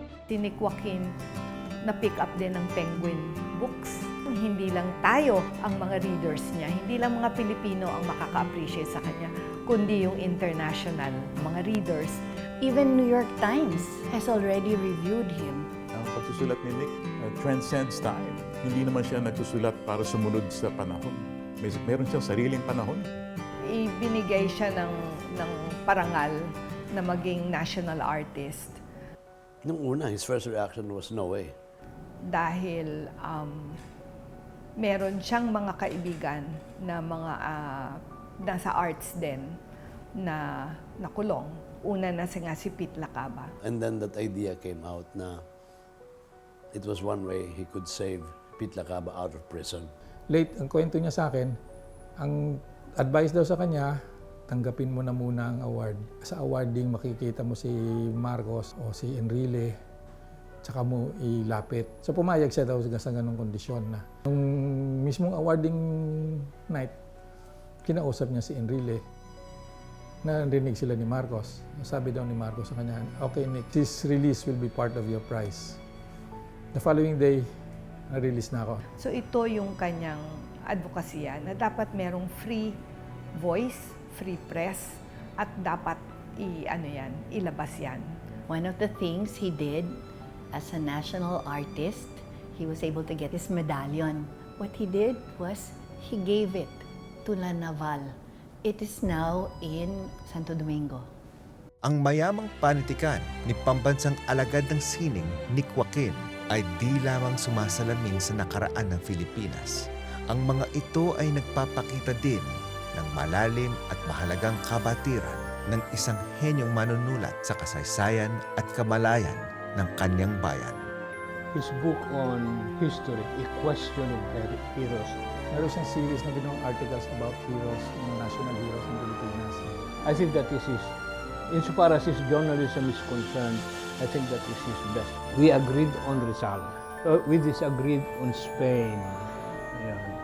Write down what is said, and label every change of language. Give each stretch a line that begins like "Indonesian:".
Filipino: Si Nick Joaquin na-pick up din ng Penguin Books. Hindi lang tayo ang mga readers niya, hindi lang mga Pilipino ang makaka-appreciate sa kanya, kundi yung international mga readers.
English: Even New York Times has already reviewed him.
Filipino: Ang pagsusulat ni Nick
English: transcends time.
Filipino: Hindi naman siya nagsusulat para sumunod sa panahon. Meron siyang sariling panahon. ibinigay siya ng parangal na maging national artist. Nung una,
English: his first reaction was, no way.
Filipino: Dahil meron siyang mga kaibigan na mga nasa arts din na nakulong. Una na nga si Pete Lacaba.
English: And then that idea came out na it was one way he could save Pete Lacaba out of prison.
Filipino: Late, ang kwento niya sa akin, ang advice daw sa kanya, tanggapin mo na muna ang award. Sa awarding, makikita mo si Marcos o si Enrile, tsaka mo ilapit. So pumayag siya daw sa ganong kondisyon na. Nung mismong awarding night, kinausap niya si Enrile. Narinig sila ni Marcos. Sabi daw ni Marcos sa kanya, okay Nick,
English: this release will be part of your prize. The following day,
Filipino: na-release na ako. So ito yung kanyang advokasya na dapat merong
English: free voice, free press,
Filipino: at dapat ilabas yan.
English: One of the things he did as a national artist, he was able to get his medallion. What he did was he gave it to La Naval. It is now in Santo Domingo.
Filipino: Ang mayamang panitikan ni Pambansang Alagad ng Sining, Nick Joaquin, ay di lamang sumasalamin sa nakaraan ng Pilipinas. Ang mga ito ay nagpapakita din ng malalim at mahalagang kabatiran ng isang henyong manunulat sa kasaysayan at kamalayan ng kanyang bayan.
English: His book on history, A Question of Heroes.
Filipino: Meron siyang series na ginawang articles about heroes, mga national heroes ng Pilipinas.
English: I think that is his, insofar as his journalism is concerned, I think that is his best. We agreed on Rizal. We disagreed on Spain. Yan.